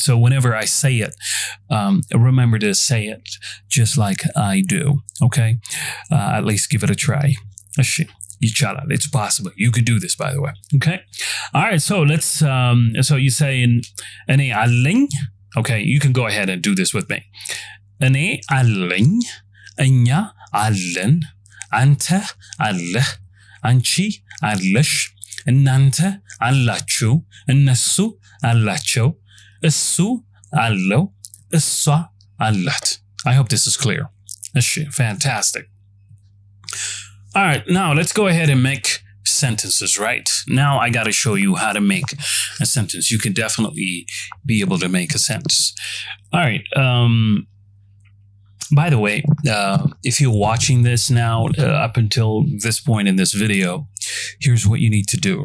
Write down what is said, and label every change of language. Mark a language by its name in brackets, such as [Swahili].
[English] So whenever I say it, remember to say it just like I do. Okay, at least give it a try. It's possible. You can do this, by the way. Okay. All right. So let's. So you say [Amharic] እኔ አለኝ. [English] Okay. You can go ahead and do this with me. [Amharic] እኔ አለኝ, እኛ አለን፣ አንተ አለህ፣ አንቺ አለሽ፣ እናንተ አላችሁ፣ እነሱ አላቸው፣ እሱ አለው፣ እሷ አላት. [English] I hope this is clear. Fantastic. All right, now let's go ahead and make sentences, right? Now I got to show you how to make a sentence. You can definitely be able to make a sentence. All right. By the way, if you're watching this now, up until this point in this video, here's what you need to do.